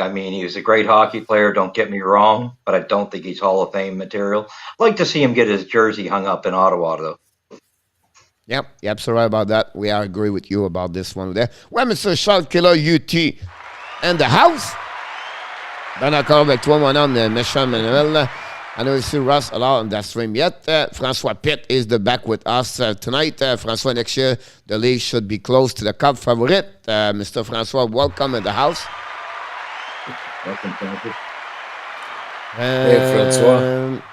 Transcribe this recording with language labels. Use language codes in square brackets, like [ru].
[en] I mean, he was a great hockey player, don't get me wrong, but I don't think he's Hall of Fame material. I'd like to see him get his jersey hung up in Ottawa, though. Yep, you're absolutely right about that. We agree with you about this one there. Well, Mr. Charles Killer UT in the house. [fr] Ben d'accord avec toi, mon homme, méchant Manuel. [en] I know you see Russ a lot on that stream yet. François Pitt is the back with us tonight. François, next year, the league should be close to the Cup favorite. Mr. François, welcome in the house. Welcome, Francis. Hey, François.